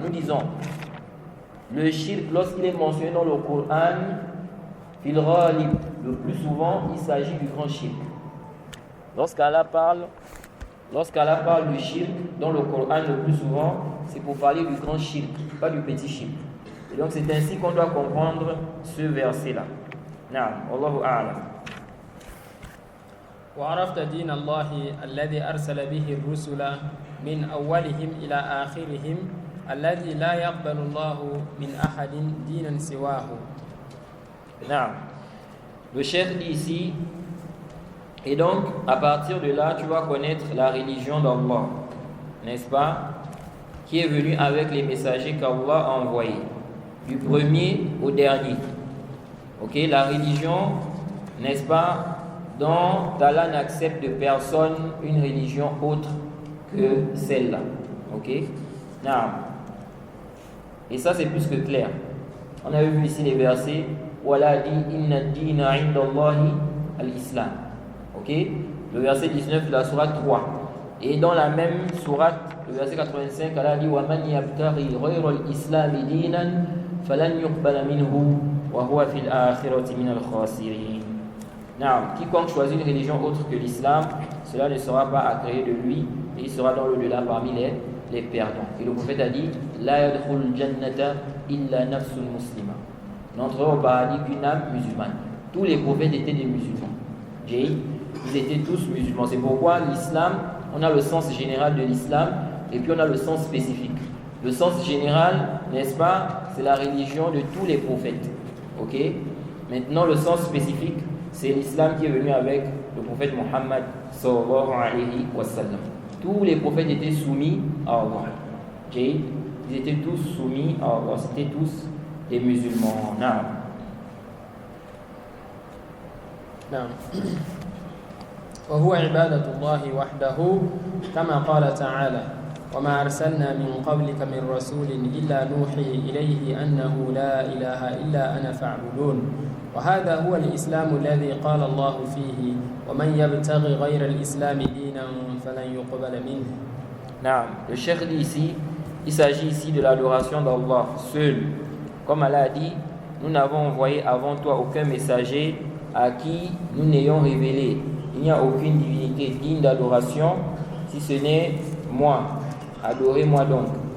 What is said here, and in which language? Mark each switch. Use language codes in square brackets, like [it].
[fr] Nous disons, le shirk, lorsqu'il est mentionné dans le Coran, [ar] fil ghalib, [fr] le plus souvent, il s'agit du grand shirk. Lorsqu'Allah parle du shirk dans le Coran, le plus souvent, c'est pour parler du grand shirk, pas du petit shirk. Et donc c'est ainsi qu'on doit comprendre ce verset-là. [ar] Naam, Allahu a'lam. وعرفت دين الله الذي أرسل به الرسل من أولهم إلى آخرهم الذي لا يقبل الله من أحد دينا سواه. [fr] Non. Le cheikh dit ici, et donc à partir de là tu vas connaître la religion d'Allah, n'est-ce pas, qui est venue avec les messagers qu'Allah a envoyés, du premier au dernier. Ok, la religion, n'est-ce pas, dont Allah n'accepte de personne une religion autre que celle-là. Ok? Non. Et ça c'est plus que clair. On a vu ici les versets où Allah dit [ar] inna ad-dina 'inda Allahi al-Islam. [fr] Ok? Le verset 19 de la sourate 3. Et dans la même sourate, le verset 85, Allah dit [ar] وَمَنْ يَبْتَغِي غَيْرَ الْإِسْلَامِ دِينًا فَلَنْ يُقْبَلَ مِنْهُ وَهُوَ فِي الْآخِرَةِ مِنَ الْخَاسِرِينَ. [fr] Quiconque choisit une religion autre que l'islam, cela ne sera pas agréé de lui et il sera dans l'au-delà parmi les perdants. Et le prophète a dit [ar] La yadkhul jannata illa nafsun muslima. [fr] N'entrera au paradis qu'une âme musulmane. Tous les prophètes étaient des musulmans. Ils étaient tous musulmans. C'est pourquoi l'islam, on a le sens général de l'islam et puis on a le sens spécifique. Le sens général, n'est-ce pas, c'est la religion de tous les prophètes. Ok? Maintenant, le sens spécifique, c'est l'islam qui est venu avec le prophète Muhammad sallallahu alayhi wa sallam. Tous les prophètes étaient soumis à Allah. Ils étaient tous soumis à Allah. C'était tous des musulmans. [ar] نعم. وهو عبادة الله وحده كما قال تعالى وما أرسلنا من قبلك من رسول إلا نوحي إليه أنه لا إله إلا أنا فاعبدون وهذا هو الإسلام الذي قال الله فيه ومن يبتغي غير الإسلام دينا فلن يقبل منه. نعم. [fr] Le cheikh dit ici, il s'agit ici de l'adoration d'Allah seul. Comme Allah a dit, nous n'avons envoyé avant toi aucun messager à qui nous n'ayons révélé. Il n'y a aucune divinité digne d'adoration si ce n'est moi. Adorez-moi donc.